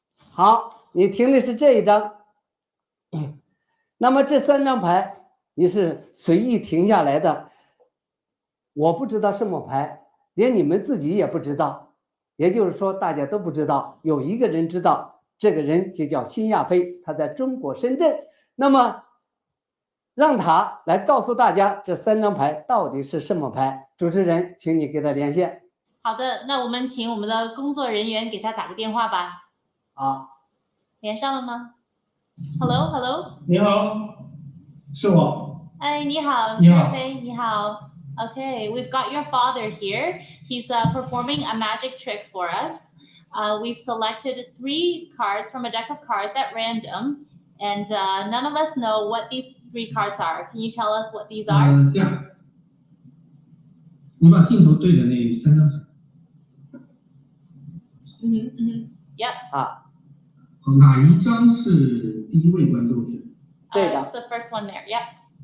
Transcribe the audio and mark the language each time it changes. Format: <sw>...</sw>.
<zh>好。你停的是这一张，那么这3张牌你是随意停下来的，我不知道什么牌，连你们自己也不知道，也就是说大家都不知道，有一个人知道，这个人就叫辛亚飞，他在中国深圳。那么让他来告诉大家这3张牌到底是什么牌。主持人，请你给他连线。好的，那我们请我们的工作人员给他打个电话吧。好。连上了吗 ？</zh> <en>Hello Hello，</en> <zh>你好，是我。哎，你好，你好，你好。</zh> <en>Okay, we've got your father here. He's performing a magic trick for us. We've selected 3 cards from a deck of cards at random, and none of us know what these 3 cards are. Can you tell us what these are?</en> <zh>这样，你把镜头对着那3张牌。</zh> <en>Yep. 啊。</en> <zh>哪一张是第一位观众选？这张。</zh> <en>It's the first one there. Yep.</en>